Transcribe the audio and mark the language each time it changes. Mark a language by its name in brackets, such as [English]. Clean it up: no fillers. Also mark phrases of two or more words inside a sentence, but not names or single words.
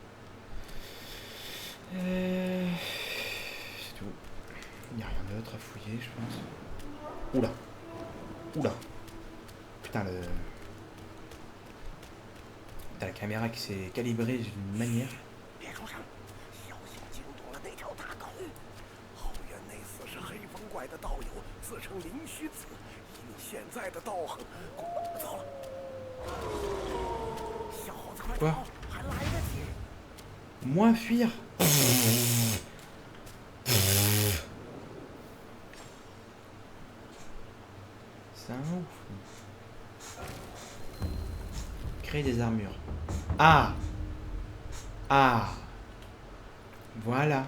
[French] C'est tout. Il n'y a rien d'autre à fouiller, je pense. Oula. Oula. Putain, Putain, la caméra qui s'est calibrée d'une manière. [Chinese] 别出声，小心惊动了那条大狗。后院那厮是黑风怪的道友，自称灵虚子。以你现在的道行，走了。小猴子快跑，还来得及。 [French] Moi fuir. C'est un ouf. Créer des armures. Ah. Ah. Voilà.